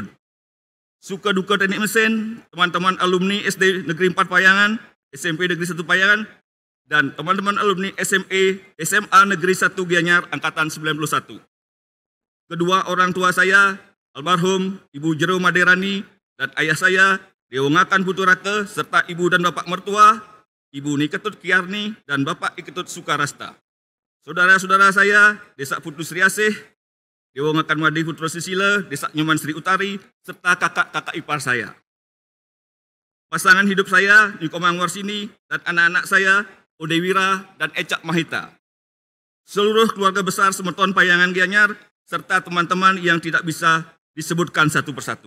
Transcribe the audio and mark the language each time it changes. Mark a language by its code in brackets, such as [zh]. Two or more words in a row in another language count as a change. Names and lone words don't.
[id] Suka duka teknik mesin, teman-teman alumni SD Negeri 4 Payangan, SMP Negeri 1 Payangan, dan teman-teman alumni SMA Negeri 1 Gianyar Angkatan 91. Kedua orang tua saya, almarhum Ibu Jero Maderani, dan ayah saya, Dewangakan Puturake, serta ibu dan bapak mertua, Ibu Niketut Kiarni, dan Bapak Iketut Sukarasta. Saudara-saudara saya, Desa Putu Sri Asih, Dewangakan Madi Putra Sisila, Desa Nyoman Sri Utari, serta kakak-kakak ipar saya. Pasangan hidup saya, Nikomang Warsini, dan anak-anak saya, Odewira dan Ecak Mahita. Seluruh keluarga besar Semeton Payangan Gianyar, serta teman-teman yang tidak bisa disebutkan satu persatu.